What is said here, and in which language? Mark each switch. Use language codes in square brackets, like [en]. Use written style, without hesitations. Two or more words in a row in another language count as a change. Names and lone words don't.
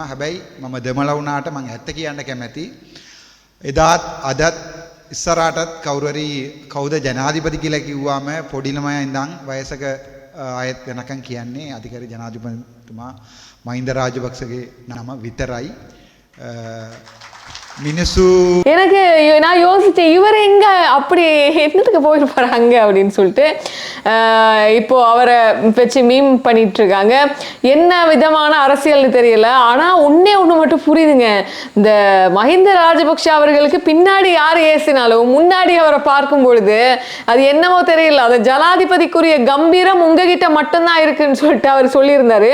[si] හැබැයි මම දෙමළ වුණාට මම ඇත්ත කියන්න කැමැති. එදාත් අදත් ඉස්සරහටත් කවුරු හරි කවුද ජනාධිපති කියලා කිව්වම පොඩි ළමයා ඉඳන් වයසක ආයත් වෙනකන් කියන්නේ අධිකාරී ජනාධිපතිතුමා මහින්ද රාජපක්ෂගේ නම විතරයි. மினிசு [ta] எனக்கு நான் யோசிச்சேன் இவர் எங்க அப்படி என்னத்துக்கு போயிட்டு போறாங்க அப்படின்னு சொல்லிட்டு இப்போ அவரை வச்சு மீம் பண்ணிட்டு இருக்காங்க. என்ன விதமான அரசியல்னு தெரியல. ஆனா ஒன்னே ஒண்ணு மட்டும் புரியுதுங்க, இந்த மஹிந்த ராஜபக்ஷ அவர்களுக்கு பின்னாடி யார் ஏசினாலும் முன்னாடி அவரை பார்க்கும் பொழுது அது என்னவோ தெரியல, அது ஜனாதிபதிக்குரிய கம்பீரம் உங்ககிட்ட மட்டும்தான் இருக்குன்னு சொல்லிட்டு அவர் சொல்லியிருந்தாரு.